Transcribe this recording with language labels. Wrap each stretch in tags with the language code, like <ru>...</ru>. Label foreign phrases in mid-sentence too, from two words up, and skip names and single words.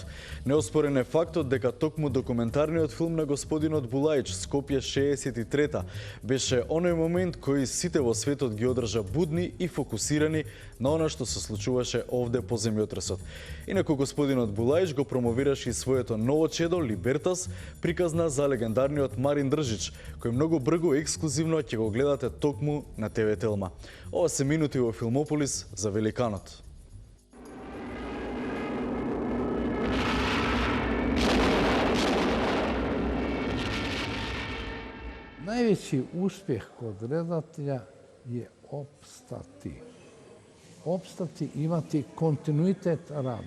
<mk>Неоспорен е фактот дека токму документарниот филм на господинот Булаич Скопје 63-та беше оној момент кој сите во светот ги одржа будни и фокусирани на она што се случуваше овде по земјотресот. Инаку господинот Булаич го промовираше и своето ново чедо Либертас, приказна за легендарниот Марин Држич, кој многу брзо и ексклузивно ќе го гледате токму на ТВ Телма. Ова се минути во Филмополис за Великанот.</mk> <hr>Najveći uspjeh kod redatelja je opstati. Opstati, imati kontinuitet rada.</hr>